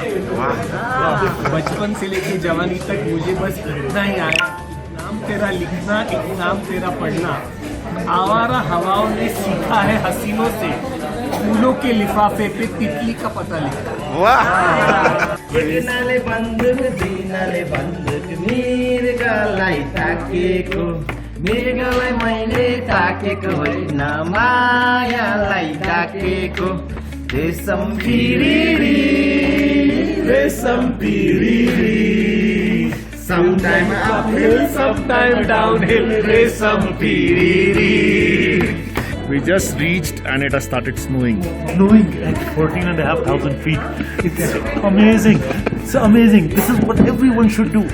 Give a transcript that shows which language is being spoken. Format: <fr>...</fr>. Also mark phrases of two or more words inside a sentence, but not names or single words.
<hi>बचपन से लेके जवानी तक मुझे बस इतना ही आया, एक नाम तेरा लिखना, एक नाम तेरा पढ़ना। आवारा हवाओं ने सीखा है हसीनों से, फूलों के लिफाफे पे तितली का पता लिखा।</hi> <ne>नाले बंदुक दिनाले बंदुक मृगलाई ताकेको, मृगलाई मैले ताकेको होइन मायालाई ताकेको। रेशम पिरिरी, रेशम पिरिरी,</ne> <en>sometime uphill, sometime downhill,</en> <ne>रेशम पिरिरी।</ne> <en>We just reached and it has started snowing. Snowing at 14,500 feet. It's amazing. It's amazing. This is what everyone should do.</en>